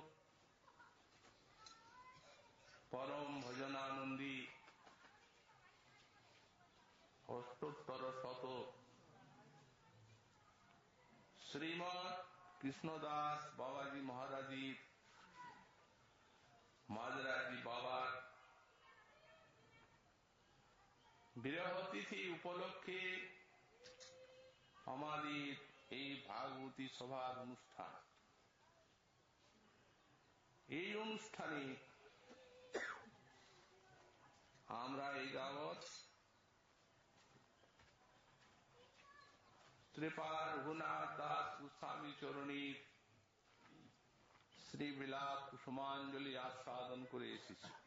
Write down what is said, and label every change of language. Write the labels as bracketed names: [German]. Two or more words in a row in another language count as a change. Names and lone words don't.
[Bangla] পরম ভজনানন্দী অষ্টোত্তর শত শ্রীমদ কৃষ্ণদাস বাবাজী মহারাজী মাজরাজী বাবার বিরহ তিথি উপলক্ষে আমাদের এই ভাগবতী সভার অনুষ্ঠান। এই অনুষ্ঠানে আমরা এই যাবৎ শ্রীপাদ রঘুনাথ দাস গোস্বামী চরণীর শ্রীবিলাপ কুসুমাঞ্জলি আস্বাদন করে এসেছি।